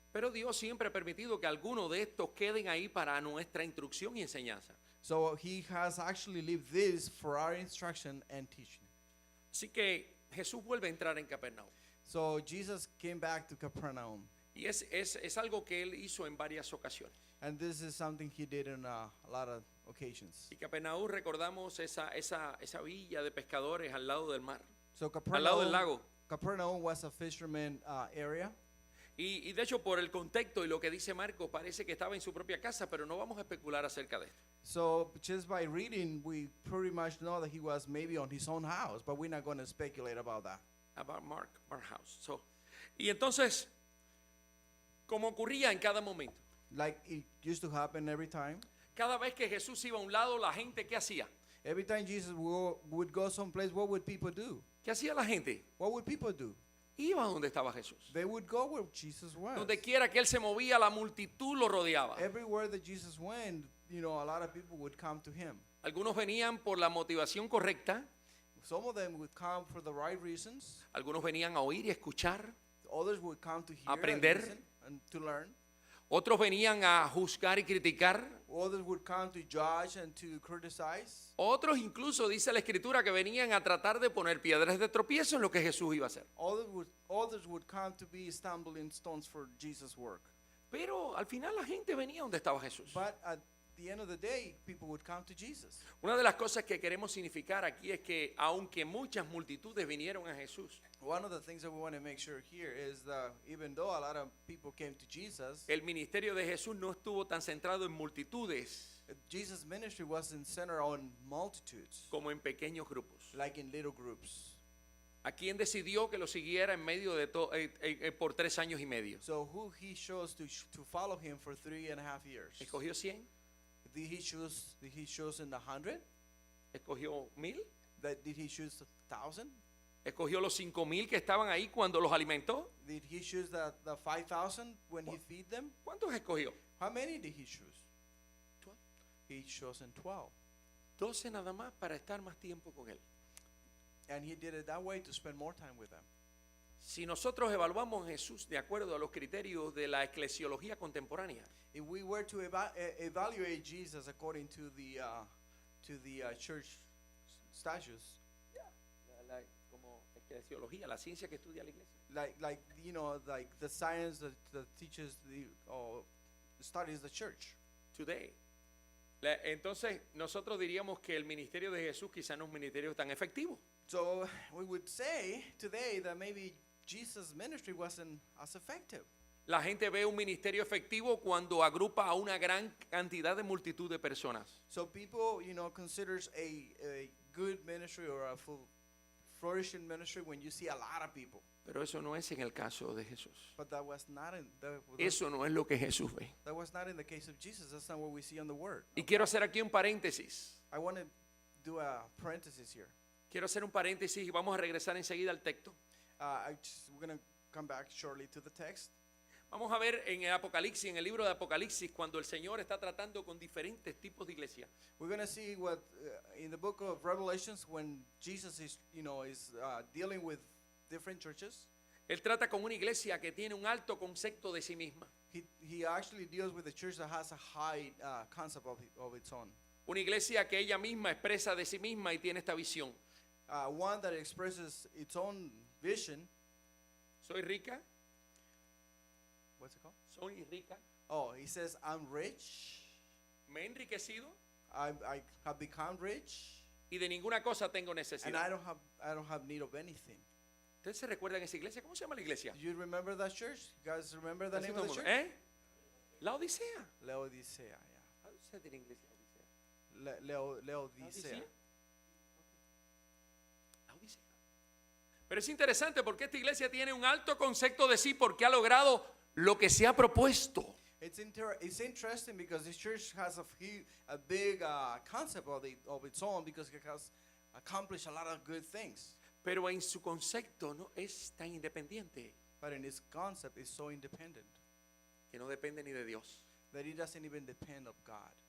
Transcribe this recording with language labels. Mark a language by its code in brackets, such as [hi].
[es] Pero Dios siempre ha permitido que algunos de estos queden ahí para nuestra instrucción y enseñanza. [en] So he has actually lived this for our instruction and teaching. [es] Así que Jesús vuelve a entrar en Capernaum. [en] So Jesus came back to Capernaum. [es] Y es algo que él hizo en varias ocasiones. [en] And this is something he did on a lot of occasions. [es] Y Capernaum, recordamos esa villa de pescadores al lado del mar, [en] So [es] al lado del lago. [en] Capernaum was a fisherman area. [es] Y de hecho, por el contexto y lo que dice Marcos, parece que estaba en su propia casa, pero no vamos a especular acerca de esto. [en] So just by reading, we pretty much know that he was maybe on his own house, but we're not going to speculate about that. About Mark House. [es] So, y entonces, como ocurría en cada momento, [en] Like it used to happen every time. [es] cada vez que Jesús iba a un lado, la gente, ¿qué hacía? [en] Every time Jesus would go someplace, what would people do? [es] ¿Qué hacía la gente? [en] What would people do? [es] Iba donde estaba Jesús. [en] They would go where Jesus was. [es] Donde quiera que él se movía, la multitud lo rodeaba. [en] Everywhere that Jesus went, you know, a lot of people would come to him. [es] Algunos venían por la motivación correcta, [en] Some of them would come for the right reasons. [es] algunos venían a oír y escuchar, [en] Others would come to hear [es] Aprender. [en] and listen and to learn. [es] otros venían a juzgar y criticar, [en] Others would come to judge and to criticize. [es] otros incluso dice la escritura que venían a tratar de poner piedras de tropiezo en lo que Jesús iba a hacer. [en] Others would come to be stumbling stones for Jesus' work. [es] Pero al final la gente venía donde estaba Jesús. [en] But at the end of the day, people would come to Jesus. [es] Una de las cosas que queremos significar aquí es que aunque muchas multitudes vinieron a Jesús, [en] One of the things that we want to make sure here is that even though a lot of people came to Jesus, [es] el ministerio de Jesús no estuvo tan centrado en multitudes [en] Jesus' ministry wasn't centered on multitudes, [es] como en pequeños grupos. [en] like in little groups. [es] ¿A quién decidió que lo siguiera en medio de por 3 años y medio? [en] So who he chose to follow him for 3.5 years? [es] ¿Escogió 100? [en] Did he choose in the 100? [es] ¿Escogió 1000? [en] Did he choose 1,000? [es] ¿Escogió los 5000 que estaban ahí cuando los alimentó? [en] Did he choose the 5,000 when he feed them? [es] ¿Cuántos escogió? [en] How many did he choose? [es] 12. [en] He chosen 12. [es] 12 nada más para estar más tiempo con él. [en] And he did it that way to spend more time with them. [es] Si nosotros evaluamos a Jesús de acuerdo a los criterios de la eclesiología contemporánea, [en] If we were to evaluate Jesus according to the church statutes, [es] como eclesiología, la ciencia que estudia la iglesia, [en] like you know, like the science that teaches studies the church. today. [es] Entonces nosotros diríamos que el ministerio de Jesús quizá no es un ministerio tan efectivo. [en] So we would say today that maybe Jesus' ministry wasn't as effective. [es] La gente ve un ministerio efectivo cuando agrupa a una gran cantidad de multitud de personas. [en] So people, you know, considers a good ministry or a flourishing ministry when you see a lot of people. [es] Pero eso no es en el caso de Jesús. [en] But that was not in [es] Eso no es lo que Jesús ve. [en] that was not in the case of Jesus. That's not what we see on the word. [es] Y quiero hacer aquí un paréntesis. [en] I want to do a parenthesis here. [es] Quiero hacer un paréntesis y vamos a regresar enseguida al texto. [en] We're going to come back shortly to the text. [es] Vamos a ver en el Apocalipsis, en el libro de Apocalipsis, cuando el Señor está tratando con diferentes tipos de iglesia. [en] We're going to see what in the book of Revelations when Jesus is, you know, is dealing with different churches. [es] Él trata con una iglesia que tiene un alto concepto de sí misma. [en] He actually deals with a church that has a high concept of its own. [es] Una iglesia que ella misma expresa de sí misma y tiene esta visión. [en] One that expresses its own vision. [es] Soy rica. [en] What's it called? [es] Soy rica. [en] Oh, he says, I'm rich. [es] Me he enriquecido [en] I have become rich. [es] y de ninguna cosa tengo [en] And [es] necesidad. [en] I don't have need of anything. [es] ¿Ustedes se recuerdan esa iglesia? ¿Cómo se llama la iglesia? [en] Do you remember that church? You guys remember the name of the church? [es] ¿Eh? La Odisea. [en] Laodicea, yeah. How do you say it in English, la Odisea? Laodicea. [es] La Odisea. Pero es interesante porque esta iglesia tiene un alto concepto de sí porque ha logrado lo que se ha propuesto. [en] It's interesting because this church has a big concept of its own because it has accomplished a lot of good things. [es] Pero en su concepto no es tan independiente [en] But in its concept, it's so independent [es] que no depende ni de Dios. [en] that it doesn't even depend of God.